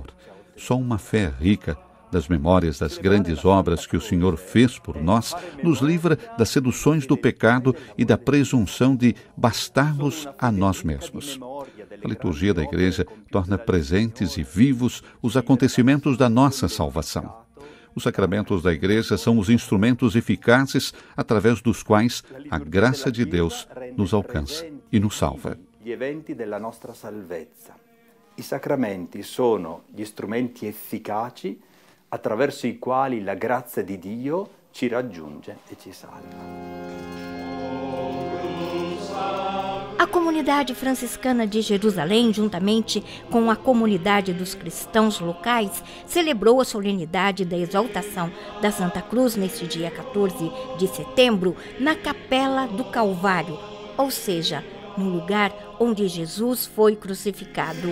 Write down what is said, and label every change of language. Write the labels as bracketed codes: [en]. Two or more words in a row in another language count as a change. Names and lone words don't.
[pt] Só uma fé rica das memórias das grandes obras que o Senhor fez por nós, nos livra das seduções do pecado e da presunção de bastarmos a nós mesmos. A liturgia da Igreja torna presentes e vivos os acontecimentos da nossa salvação. Os sacramentos da Igreja são os instrumentos eficazes através dos quais a graça de Deus nos alcança e nos salva. [it] I sacramenti sono gli strumenti efficaci attraverso i quali la grazia di Dio ci raggiunge e ci salva. [pt] A comunidade franciscana de Jerusalém, juntamente com a comunidade dos cristãos locais, celebrou a solenidade da exaltação da Santa Cruz neste dia 14 de setembro, na Capela do Calvário, ou seja, no lugar onde Jesus foi crucificado.